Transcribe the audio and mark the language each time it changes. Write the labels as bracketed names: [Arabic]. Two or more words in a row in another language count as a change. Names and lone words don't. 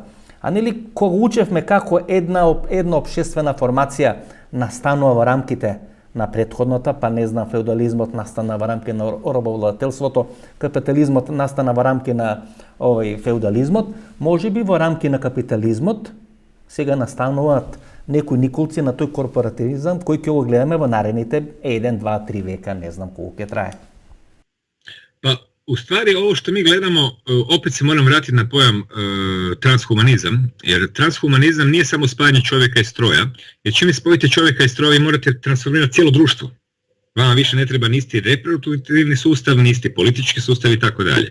[Macedonian] А нели кога учевме како една општествена формација настанува во рамките на претходната, па не знам, феудализмот настана во рамки на робовладетелството, капитализмот настана во рамки на феудализмот, можеби во рамки на капитализмот сега настануваат некои николци на тој корпоративизам кој ќе го гледаме во наредните 1, 2, 3 века, не знам колку ќе трае. [Croatian] Pa, u stvari ovo što mi gledamo, opet se moram vratiti na pojam transhumanizam, jer transhumanizam nije samo spajanje čovjeka i stroja, jer čim spojite čovjeka i stroja vi morate transformirati cijelo društvo. Vama više ne treba nisti reproduktivni sustav, nisti politički sustav i tako dalje.